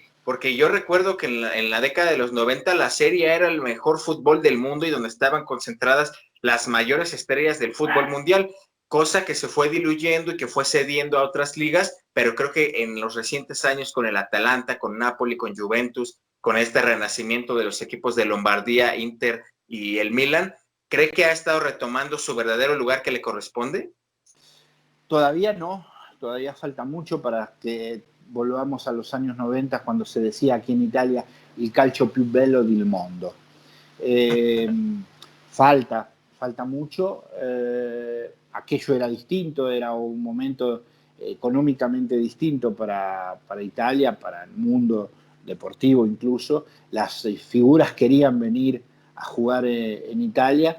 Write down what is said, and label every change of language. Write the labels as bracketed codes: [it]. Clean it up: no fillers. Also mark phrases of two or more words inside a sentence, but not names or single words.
[es] Porque yo recuerdo que en la década de los 90 la Serie A era el mejor fútbol del mundo y donde estaban concentradas las mayores estrellas del fútbol mundial, cosa que se fue diluyendo y que fue cediendo a otras ligas, pero creo que en los recientes años con el Atalanta, con Napoli, con Juventus, con este renacimiento de los equipos de Lombardía, Inter y el Milan, ¿cree que ha estado retomando su verdadero lugar que le corresponde? Todavía no, todavía falta mucho para que volvamos a los años 90, cuando se decía aquí en Italia [it] il calcio più bello del mondo. [es] Eh, falta mucho. Aquello era distinto, era un momento económicamente distinto para Italia, para el mundo deportivo incluso. Las figuras querían venir a jugar en Italia.